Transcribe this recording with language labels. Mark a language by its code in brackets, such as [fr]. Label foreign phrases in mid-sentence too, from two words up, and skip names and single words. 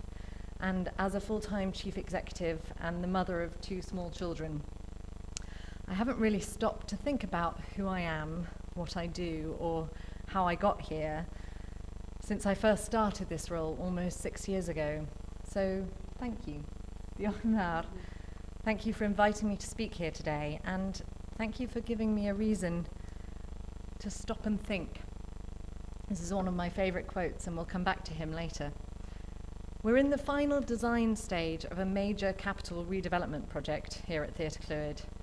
[en] And as a full-time chief executive and the mother of 2 small children, I haven't really stopped to think about who I am, what I do, or how I got here since I first started this role almost 6 years ago. So thank you. [cy] Diolch yn fawr. [en] Thank you for inviting me to speak here today, and thank you for giving me a reason to stop and think. This is one of my favourite quotes, and we'll come back to him later. We're in the final design stage of a major capital redevelopment project here at Theatr Clwyd.